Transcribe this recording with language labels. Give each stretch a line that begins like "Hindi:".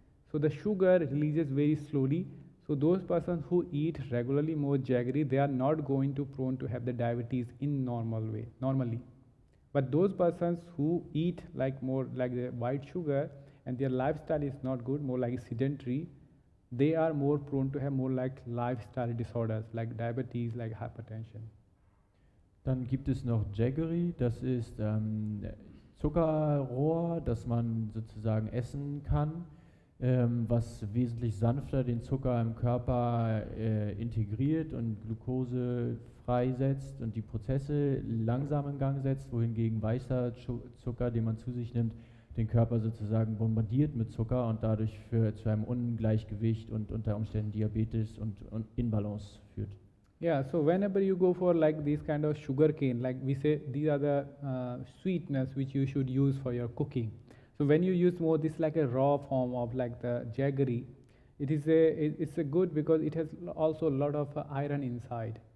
English: So the sugar releases very slowly. So those persons who eat regularly more jaggery, they are not going to prone to have the diabetes in normally. But those persons who eat like more like the white sugar and their lifestyle is not good, more like sedentary, they are more prone to have more like lifestyle disorders like diabetes, like hypertension.
German: Dann gibt es noch Jaggery, das ist Zuckerrohr, das man sozusagen essen kann, was wesentlich sanfter den Zucker im Körper integriert und Glucose freisetzt und die Prozesse langsam in Gang setzt, wohingegen weißer Zucker, den man zu sich nimmt, den Körper sozusagen bombardiert mit Zucker und dadurch zu einem Ungleichgewicht und unter Umständen Diabetes und Inbalance führt.
English: Yeah, so whenever you go for like this kind of sugar cane, like we say, these are the sweeteners which you should use for your cooking. So when you use more this like a raw form of like the jaggery, it's a good, because it has also a lot of iron inside.